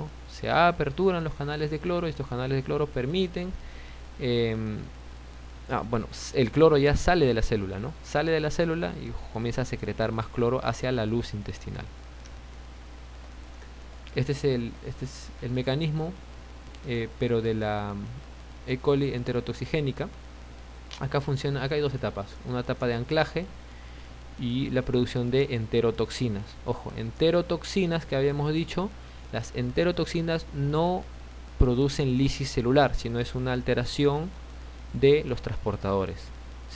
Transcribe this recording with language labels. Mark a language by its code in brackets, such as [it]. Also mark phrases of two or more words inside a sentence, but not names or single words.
[es] Se aperturan los canales de cloro, y estos canales de cloro permiten el cloro ya sale de la célula, ¿no? Sale de la célula y comienza a secretar más cloro hacia la luz intestinal. Este es el mecanismo, pero de la E. coli enterotoxigénica. Acá hay dos etapas, una etapa de anclaje y la producción de enterotoxinas. Ojo, enterotoxinas, que habíamos dicho, las enterotoxinas no producen lisis celular, sino es una alteración de los transportadores, ¿sí?